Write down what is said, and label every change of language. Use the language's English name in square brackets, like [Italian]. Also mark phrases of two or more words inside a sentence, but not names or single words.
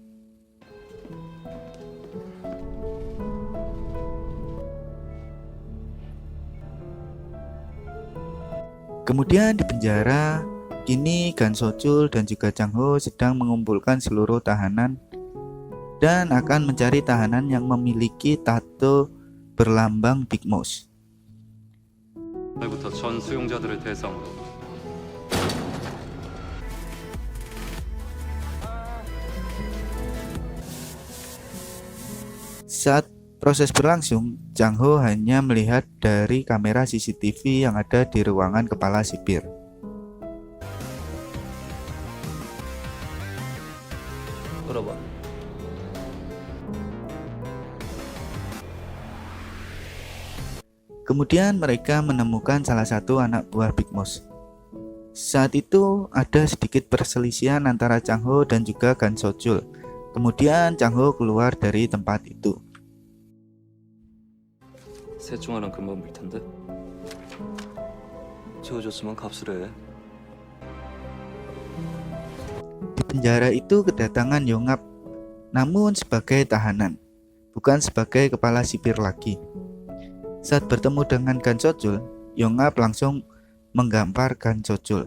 [Indonesian] Kemudian di penjara, kini Gan Seo-chul dan juga Jang Ho sedang mengumpulkan seluruh tahanan dan akan mencari tahanan yang memiliki tato berlambang Big Mouth. [Korean] 부터 전 수용자들을 대상으로 [Indonesian] Saat proses berlangsung, Jang Ho hanya melihat dari kamera CCTV yang ada di ruangan kepala sipir. [Korean] 끌어봐. [Indonesian] Kemudian mereka menemukan salah satu anak buah Big Mouth. Saat itu ada sedikit perselisihan antara Jang Ho dan juga Gan Seo-chul. Kemudian Jang Ho keluar dari tempat itu. [Korean] 셋 중 하나는 금방 밀 텐데. 지워줬으면 값을 해. [Indonesian] Di penjara itu kedatangan Yongap, namun sebagai tahanan, bukan sebagai kepala sipir lagi. Saat bertemu dengan Gan Seo-chul, Yongap langsung menggampar Gan Seo-chul.